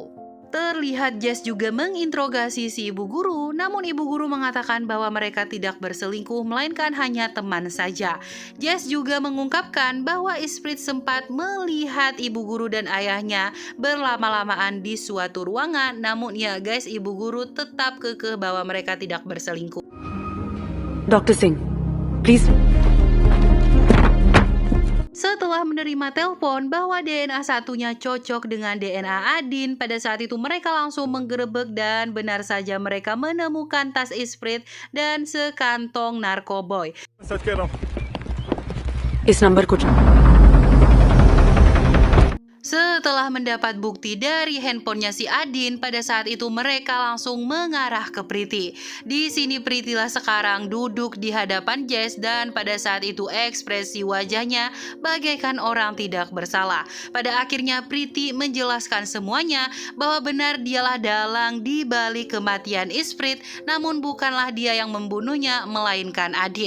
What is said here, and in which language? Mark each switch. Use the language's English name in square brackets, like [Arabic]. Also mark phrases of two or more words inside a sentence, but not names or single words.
[Indonesian] Terlihat Jess juga menginterogasi si ibu guru, namun ibu guru mengatakan bahwa mereka tidak berselingkuh melainkan hanya teman saja. Jess juga mengungkapkan bahwa Isfrit sempat melihat ibu guru dan ayahnya berlama-lamaan di suatu ruangan, namun ya guys, ibu guru tetap kekeh bahwa mereka tidak berselingkuh. [English] Doctor Singh please. [Indonesian] Setelah menerima telepon bahwa DNA satunya cocok dengan DNA Adin, pada saat itu mereka langsung menggerebek dan benar saja mereka menemukan tas Isfrit dan sekantong narkoboy. [Hindi] सच कह रहा हूँ। इस नंबर को [Indonesian] Setelah mendapat bukti dari handphonenya si Adin, pada saat itu mereka langsung mengarah ke Priti. Di sini Pritilah sekarang duduk di hadapan Jess dan pada saat itu ekspresi wajahnya bagaikan orang tidak bersalah. Pada akhirnya Priti menjelaskan semuanya bahwa benar dialah dalang di balik kematian Esprit, namun bukanlah dia yang membunuhnya melainkan Adin.